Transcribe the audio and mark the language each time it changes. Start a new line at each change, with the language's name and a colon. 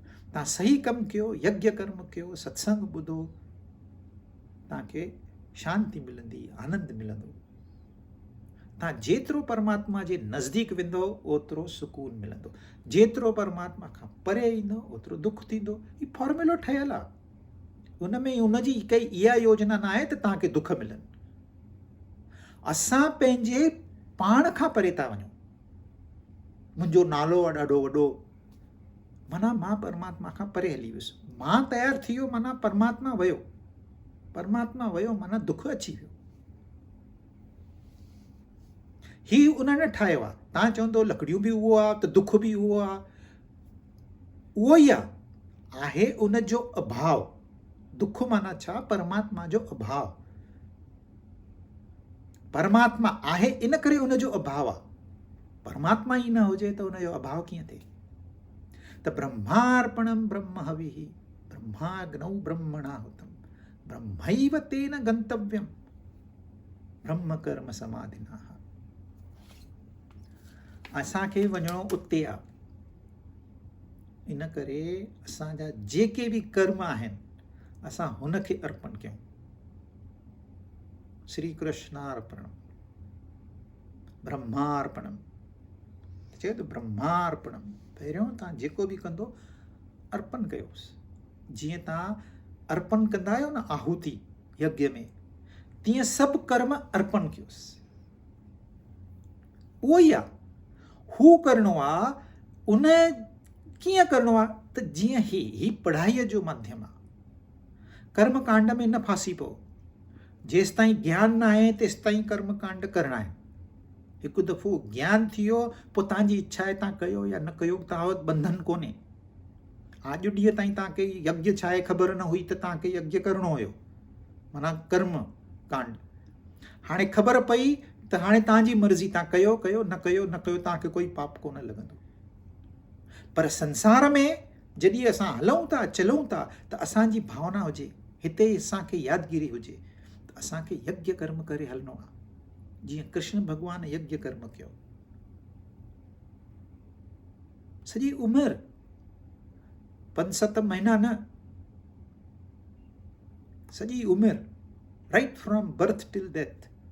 Sindhi: तव्हां सही कमु कयो, यज्ञ कर्म कयो, सत्संग ॿुधो, तव्हांखे शांती मिलंदी, आनंद मिलंदो। तव्हां जेतिरो परमात्मा जे नज़दीक वेंदो ओतिरो सुकून मिलंदो, जेतिरो परमात्मा खां परे ईंदो ओतिरो दुख थींदो। ही फॉर्म्यूलो ठहियलु आहे। उनमें हुनजी काई इहा योजना न आहे त तव्हांखे दुख मिलनि। असां पंहिंजे पाण खां परे था वञूं। मुंहिंजो नालो आहे ॾाढो वॾो, माना मां परमात्मा खां परे हली वियुसि। मां तयारु थी वियो माना परमात्मा वियो, परमात्मा वियो माना दुख अची वियो। ही उन्हनि ठाहियो आहे। तव्हां चवंदो लकड़ियूं बि उहो आहे त दुख बि उहो आहे, उहो ई आहे उन जो अभाव। दुख माना छा? परमात्मा जो अभाव। परमात्मा आहे इन करे उन जो अभाव आहे। परमात्मा ई न हुजे त उन जो अभाव कीअं थिए? त
Sanskrit: ब्रह्मार्पणम ब्रह्म हविः ब्रह्माग्नौ ब्रह्मणाहुतम ब्रह्मैव तेन गंतव्यम ब्रह्म कर्म समाधिना।
Sindhi: असांखे वञणो उते आहे। इन करे असांजा जेके बि कर्म आहिनि असां हुनखे अर्पण कयूं। श्री कृष्णार्पणम ब्रह्मार्पणम चए तो ब्रह्मार्पणम। पहिरियों तव्हां जेको बि कंदो अर्पण कयोसि। जीअं तव्हां अर्पण कंदा आहियो न आहुति यज्ञ में, तीअं सभु कर्म अर्पण कयोसि। उहो ई आहे, हू करिणो आहे। उन कीअं करिणो आहे त जीअं ही पढ़ाईअ जो माध्यम आहे। कर्म कांड में न फासी पओ। जेसि ताईं ज्ञान न आहे तेसि ताईं कर्म कांड करणा आहिनि। हिकु दफ़ो ज्ञान थी वियो पोइ तव्हांजी इच्छा आहे तव्हां कयो या न कयो, तव्हां वटि बंधन कोन्हे। अॼु ॾींहं ताईं तव्हांखे यज्ञ छा आहे ख़बर न हुई त तव्हांखे यज्ञ करिणो हुयो, माना कर्म कांड। हाणे ख़बर पई त हाणे तव्हांजी मर्ज़ी, तव्हां कयो कयो, न कयो न कयो, तव्हांखे कोई पाप कोन लॻंदो। पर संसार में जॾहिं असां हलूं था चलूं था त असांजी भावना हुजे, हिते असांखे यादगिरी हुजे त असांखे यज्ञ कर्म करे हलणो आहे। जीअं कृष्ण भॻवानु यज्ञ कर्म कयो सॼी उमिरि, 5-7 महीना न, सॼी उमिरि,
English: Right from birth till death.